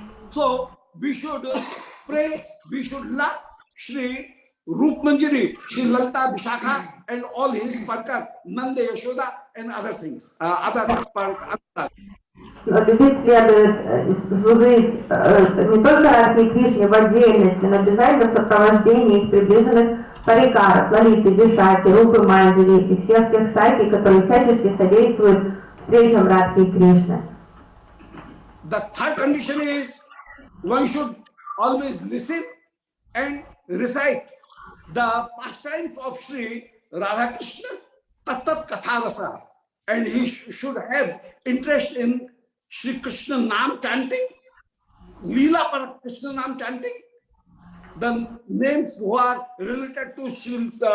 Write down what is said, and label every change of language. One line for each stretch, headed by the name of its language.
English: So we should pray, we should love Shri Rup Manjari, Shri Lalita, Vishakha, and all his Parkar, Nanda, Yashoda, and other things, other Parkar.
Russian: Любить следует служить не только Радхи и Кришне в отдельности, но обязательно в сопровождении их приближенных парикаров, Лалиты, Вишаки, Рупы Манджари и всех тех саки, которые всячески содействуют встречам Радхи и Кришны.
English: The third condition is one should always listen and recite the pastimes of Shri Radha Krishna, Tattat Katha Rasa, and he should have interest in Shri Krishna Nam chanting, Leela Par Krishna Nam chanting, the names who are related to Shri,